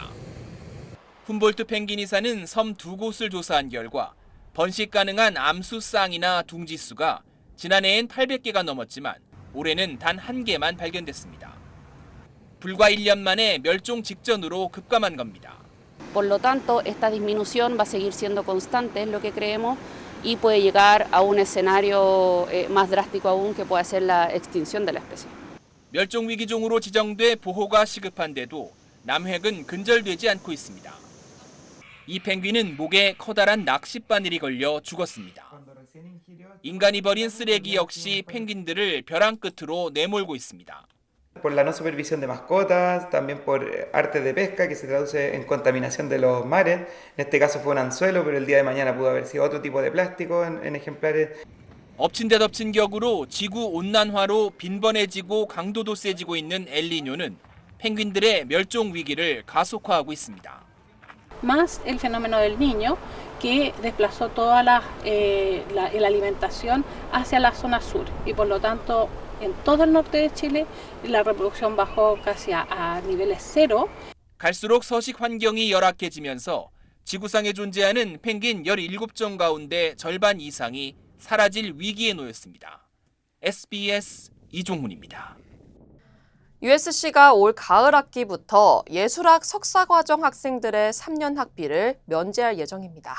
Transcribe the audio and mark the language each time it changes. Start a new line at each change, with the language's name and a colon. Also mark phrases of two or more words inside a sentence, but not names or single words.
Korean: 훔볼트 펭귄이 사는 섬 2곳을 조사한 결과 번식 가능한 암수 쌍이나 둥지수가 지난해엔 800개가 넘었지만 올해는 단 1개만 발견됐습니다. 불과 1년 만에 멸종 직전으로 급감한 겁니다.
Spanish: Por lo tanto, esta disminución va a seguir siendo constante, es lo que creemos, y puede llegar a un escenario más drástico aún, que puede ser la extinción de la especie.
Korean: 멸종 위기종으로 지정돼 보호가 시급한데도 남획은 근절되지 않고 있습니다. 이 펭귄은 목에 커다란 낚싯바늘이 걸려 죽었습니다. 인간이 버린 쓰레기 역시 펭귄들을 벼랑 끝으로 내몰고 있습니다.
Spanish: Por la no supervisión de mascotas, también por arte de pesca que se traduce en contaminación de los mares. En este caso fue un anzuelo, pero el día de mañana pudo haber sido otro tipo de plástico en ejemplares.
Korean: 엎친 데 덮친 격으로 지구 온난화로 빈번해지고 강도도 세지고 있는 엘니뇨는 펭귄들의 멸종 위기를 가속화하고 있습니다.
Spanish: Más el fenómeno del Niño que desplazó toda la alimentación hacia la zona sur y por lo tanto en todo el norte de Chile la reproducción bajó casi a niveles cero.
Korean: 갈수록 서식 환경이 열악해지면서 지구상에 존재하는 펭귄 17종 가운데 절반 이상이 사라질 위기에 놓였습니다. SBS 이종훈입니다. USC가 올 가을 학기부터 예술학 석사과정 학생들의 3년 학비를 면제할 예정입니다.